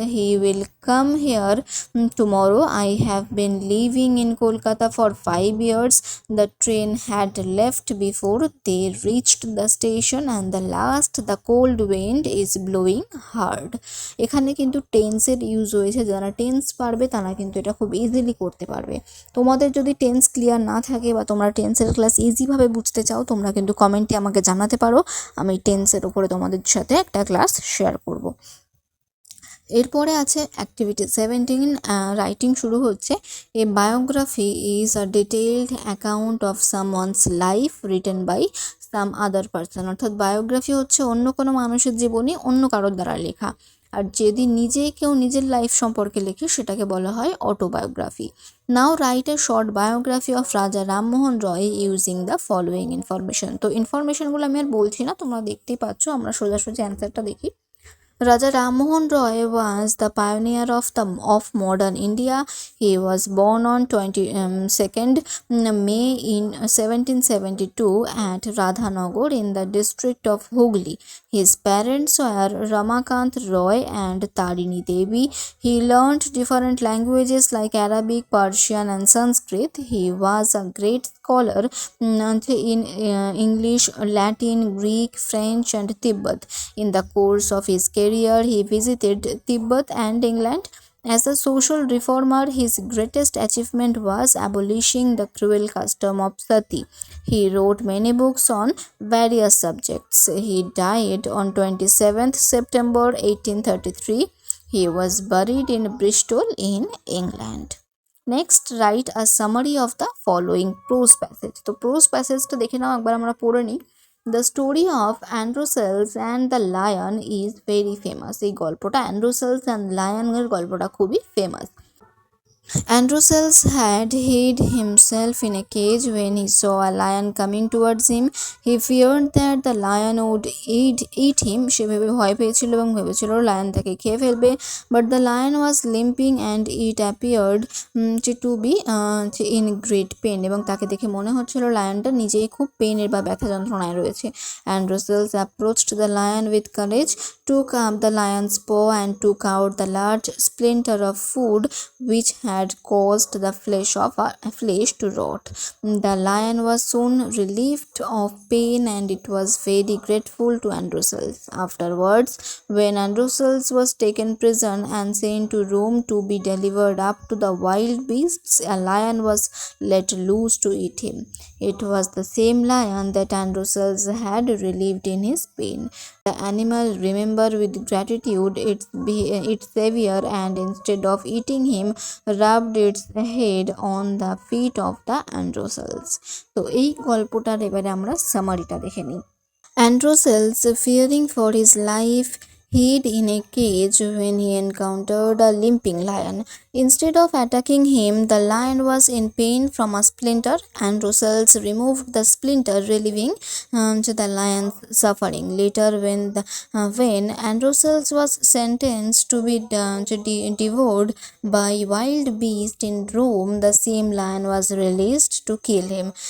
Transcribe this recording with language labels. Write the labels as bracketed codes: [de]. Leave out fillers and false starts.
[en] He will come here tomorrow. I have been living in Kolkata for 5 years. The train had left before they reached the station, and the cold wind is blowing hard. [bn] এখানে কিন্তু টেন্সের use হয়েছে, যারা tense পারবে তারা কিন্তু এটা খুব ইজিলি করতে পারবে। তোমাদের যদি টেন্স ক্লিয়ার না থাকে বা তোমরা টেন্সের ক্লাস ইজিভাবে বুঝতে চাও, তোমরা কিন্তু কমেন্টে আমাকে জানাতে পারো, আমি টেন্সের উপরে তোমাদের সাথে একটা ক্লাস শেয়ার করব। এরপরে আছে অ্যাক্টিভিটি 17, রাইটিং শুরু হচ্ছে। [en] a biography is a detailed account of someone's life written by some other person, [bn] অর্থাৎ বায়োগ্রাফি হচ্ছে অন্য কোনো মানুষের জীবনী অন্য কারোর দ্বারা লেখা, আর যদি কেউ নিজের লাইফ সম্পর্কে লেখে সেটাকে বলা হয় autobiography. [en] Now write a short biography of Raja Rammohan Roy using the following information. [bn] তো ইনফরমেশনগুলো আমি আর বলছি না, তোমরা দেখতেই পাচ্ছ, আমরা সোজাসুজি অ্যান্সারটা দেখি। [en] Raja Rammohn Roy was the pioneer of modern India. He was born on 22nd May in 1772 at Radhanagar in the district of Hooghly. His parents were Ramakant Roy and Tarini Devi. He learned different languages like Arabic, Persian, and Sanskrit. He was a great scholar in English, Latin, Greek, French, and Tibet. In the course of his career, he visited Tibet and England. As a social reformer, his greatest achievement was abolishing the cruel custom of sati. He wrote many books on various subjects. He died on 27th September 1833. He was buried in Bristol in England. Next write a summary of the following prose passage. [bn] তো pros প্যাসেজটা দেখে নাও একবার, আমরা পড়ে নিই। [en] The story of Androcles and the lion is very famous. [bn] এই গল্পটা অ্যান্ড্রোসেলস and লায়নের গল্পটা খুবই famous. [en] Androcelus had hid himself in a cage when he saw a lion coming towards him. He feared that the lion would eat him. [bn] সে ভেবে ভয় পেয়েছিল এবং ভেবেছিল lion তাকে খেয়ে ফেলবে। [en] But the lion was limping and it appeared to be in great pain. [bn] এবং তাকে দেখে মনে হচ্ছিল লায়নটা নিজেই খুব পেনের বা ব্যথা যন্ত্রণায় রয়েছে। [en] Androcelus approached the lion with courage, took up the lion's paw and took out the large splinter of food which had caused the flesh to rot. The lion was soon relieved of pain and it was very grateful to Androcelus. Afterwards, when Androcelus was taken prison and sent to Rome to be delivered up to the wild beasts, a lion was let loose to eat him. It was the same lion that Androcelus had relieved in his pain. The animal remembered with gratitude its savior and instead of eating him, rubbed its head on the feet of the Androcelus. [bn] তো এই গল্পটার এবারে আমরা সামারিটা দেখে নিই। [en] Androcelus, fearing for his life, hid in a cage when he encountered a limping lion. Instead of attacking him, the lion was in pain from a splinter, and Russell's removed the splinter, relieving to the lion's suffering. Later, when Androcles was sentenced to be devoured by wild beasts in Rome, the same lion was released to kill him.